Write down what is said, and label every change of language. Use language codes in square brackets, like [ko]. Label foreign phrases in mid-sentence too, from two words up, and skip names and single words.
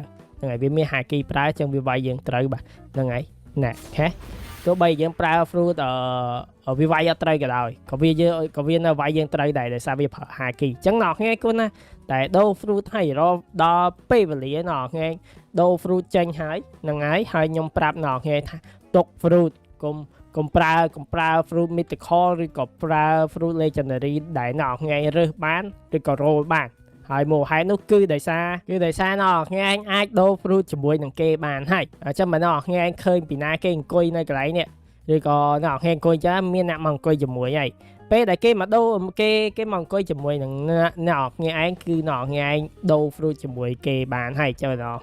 [km] ហ្នឹងហើយវាមានហាគីប្រើអញ្ចឹងវាវាយយើងត្រូវបាទហ្នឹងហើយណែហេទោះបីយើងប្រើ fruit វាវាយអត់ត្រូវក៏ដោយក៏វានៅវាយយើងត្រូវដែរដោយសារវាប្រើ ហាគីអញ្ចឹងអ្នកគ្នាគួរណាតែដូរ fruit ឲ្យរកដល់ពេលវេលាអ្នកគ្នាដូរ fruit ចេញហើយហ្នឹង ហើយខ្ញុំប្រាប់អ្នកគ្នាថាទុក fruit កុំប្រើ [en] fruit mythical [km] ឬក៏ប្រើ [en] fruit legendary [km] ដែលអ្នកគ្នារើសបានឬក៏ roll បានហើយមកហេតុនោះគឺដោយសារអ្នកគ្នាអាចដូរ fruit ជាមួយនឹងគេបានហើយអញ្ចឹងបើអ្នកគ្នាឃើញពីណាគេអង្គុយនៅកន្លែងនេះឬក៏អ្នកគ្នាអង្គុយចាមានអ្នកមកអង្គុយជាមួយហើយពេលដែលគេមកដូរគេមកអង្គុយជាមួយនឹងអ្នកគ្នាឯងគឺអ្នកគ្នាឯងដូរ fruit ជាមួយគេបានហើយចុះ